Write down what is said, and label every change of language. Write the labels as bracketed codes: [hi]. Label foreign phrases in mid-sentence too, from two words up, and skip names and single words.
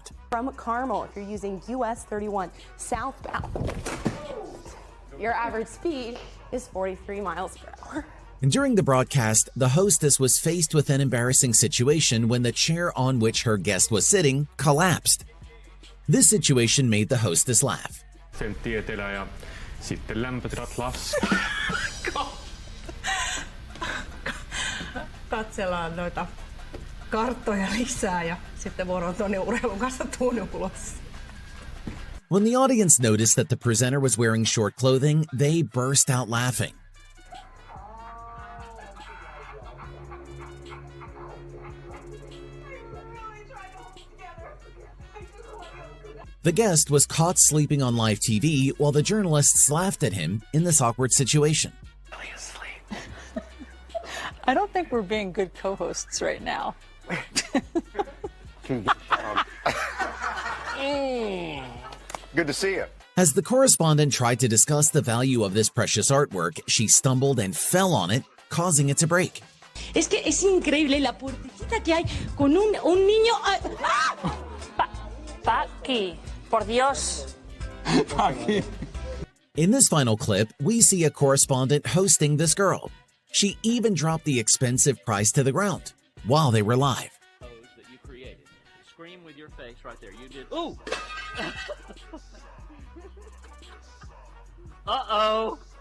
[en] From Carmel, if you're using US 31 southbound, your average speed is 43 miles per hour. And during the broadcast, the hostess was faced with an embarrassing situation when the chair on which her guest was sitting collapsed. This situation made the hostess laugh. [fi] Sitten lämpötilat Katsellaan noita karttoja lisää ja sitten vuoroon tuonne urheilun kanssa tuonne ulos. [en] When the audience noticed that the presenter was wearing short clothing, they burst out laughing. The guest was caught sleeping on live TV while the journalists laughed at him in this awkward situation. I don't think we're being good co-hosts right now. Good to see you. As the correspondent tried to discuss the value of this precious artwork, she stumbled and fell on it, causing it to break. [es] Es que es increíble la puertecita que hay con un niño. Paqui, por Dios. [en] In this final clip, we see a correspondent hosting this girl. She even dropped the expensive prize to the ground while they were live. That you created. Scream with your face right there. You did. Ooh! Uh-oh!